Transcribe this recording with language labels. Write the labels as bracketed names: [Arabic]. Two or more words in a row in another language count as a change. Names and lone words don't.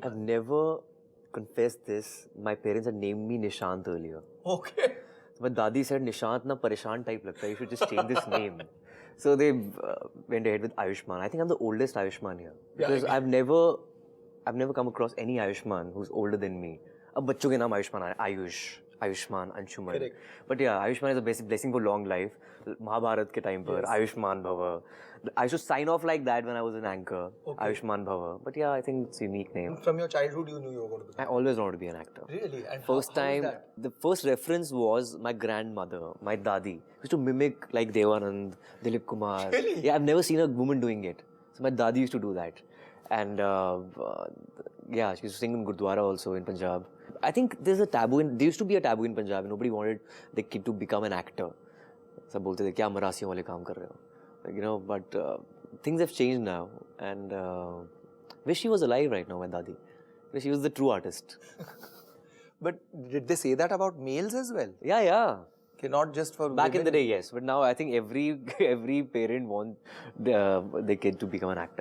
[English] I've never confessed this. My parents had named me Nishant earlier. Okay. So my dadi said, [Hindi] निशांत ना परेशान टाइप लगता है, [English] you should just change this name. So they went ahead with Ayushmann. I think I'm the oldest Ayushmann here. Because I've never come across any Ayushmann who's older than me. [Hindi] अब बच्चों के नाम आयुष्मान है। आयुष्मान, अंशुमान. [English] Correct. But yeah, Ayushmann is a basic blessing for long life. [Hindi] महाभारत के टाइम पर, [Sanskrit] आयुष्मान भव. [English] I used to sign off like that when I was an anchor. [Sanskrit] Okay. आयुष्मान भव. [English] But yeah, I think it's a unique name. From your childhood, you knew you were going to become. I always wanted to be an actor. Really? And first how time, is that? the first reference was my grandmother, my dadi. Used to mimic like Devanand, Dilip Kumar. Really? Yeah, I've never seen a woman doing it. So my dadi used to do that. And yeah, she used to sing in Gurdwara also in Punjab. I think there's a taboo there used to be a taboo in Punjab. Nobody wanted the kid to become an actor. [Hindi] सब बोलते थे क्या मरासियों वाले काम कर रहे हो, [English] you know. But things have changed now, and wish she was alive right now, my dadi. She was the true artist. But did they say that about males as well? Yeah. Okay, not just for back women. in the day, yes. But now I think every parent wants the kid to become an actor.